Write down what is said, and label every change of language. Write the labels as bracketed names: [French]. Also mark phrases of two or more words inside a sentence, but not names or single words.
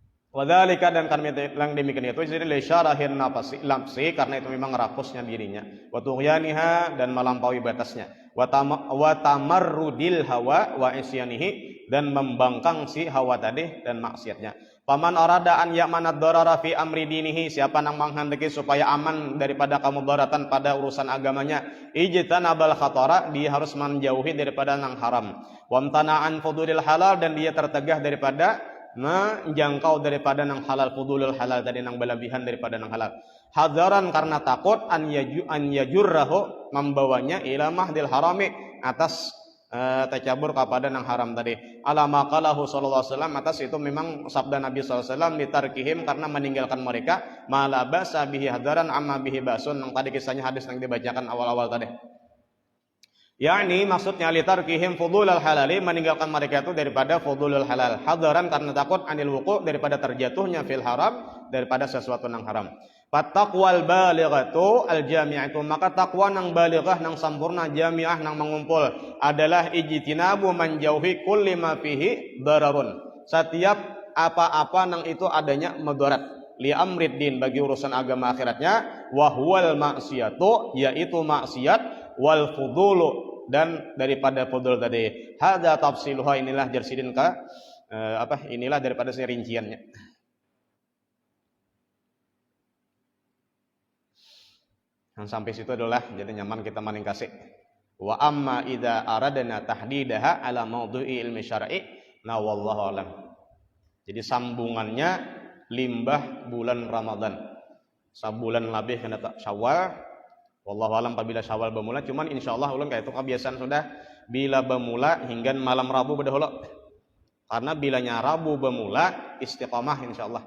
[Indonesian] Wadzalika dan kami yang demikian itu jadi [Arabic] لشره النفس [Indonesian] karena itu memang rakusnya dirinya, [Arabic] وطغيانها [Indonesian] dan melampaui batasnya, [Arabic] وتمرد الهوى وعصيانه [Indonesian] dan membangkang si hawa tadi dan maksiatnya. [Arabic] فمن أراد أن يأمن الضرر في أمر دينه, [Indonesian] siapa yang menghendaki supaya aman daripada kemudaratan pada urusan agamanya, [Arabic] اجتنب الخطر, [Indonesian] dia harus [Banjar] menjauhi daripada yang haram, [Arabic] وامتنع عن فضول الحلال, [Banjar] dan dia tertegah daripada menjangkau daripada nang halal, [Arabic] فضول الحلال [Banjar] tadi nang berlebihan daripada nang halal, hadaran karena takut [Arabic] أن يجره [Banjar] membawanya [Arabic] إلى محض الحرام [Banjar] atas tercabur kepada nang haram tadi, [Arabic] على ما قاله صلى الله عليه وسلم, [Indonesian] atas itu memang sabda Nabi [Arabic] صلى الله عليه وسلم, [Indonesian] litarkihim karena meninggalkan mereka, [Arabic] ما لا بأس به حذرا مما به بأس, [Banjar] nang tadi kisahnya hadis yang dibacakan awal-awal tadi. [Indonesian] yakni maksudnya [Arabic] لتركهم فضول الحلال, [Indonesian] meninggalkan mereka itu daripada [Arabic] فضول الحلال, [Indonesian] hadaran karena takut [Arabic] عن الوقوع, [Indonesian] daripada terjatuhnya [Arabic] في الحرام, [Indonesian] daripada sesuatu yang haram. [Arabic] فالتقوى البالغة الجامعة, [Banjar] maka takwa nang balighah nang sampurna, jami'ah nang mengumpul, adalah ijtinabu menjauhi [Arabic] كل ما فيه ضرر, [Banjar] setiap apa-apa nang itu adanya mudarat, [Arabic] لأمر الدين, [Banjar] bagi urusan agama akhiratnya, [Arabic] وهو المعصية, [Banjar] yaitu maksiat, [Arabic] والفضول, [Banjar] dan daripada fudul tadi. [Arabic] هذا تفصيلها, [Banjar] inilah jersidin inilah daripada rinciannya. Dan sampai situ adalah jadi nyaman kita maning kasih. [Arabic] وأما إذا أردنا تحديدها على موضوع علم شرعي والله أعلم. [Indonesian] Jadi sambungannya limbah bulan Ramadan. [Banjar] Sabulan lebih kena Syawal. Wallahu alam apabila Syawal bermula, cuman insyaallah ulun kayak itu kebiasaan sudah bila bermula hingga malam Rabu berdahulu. [Indonesian] Karena bilanya Rabu bermula istiqamah insyaallah.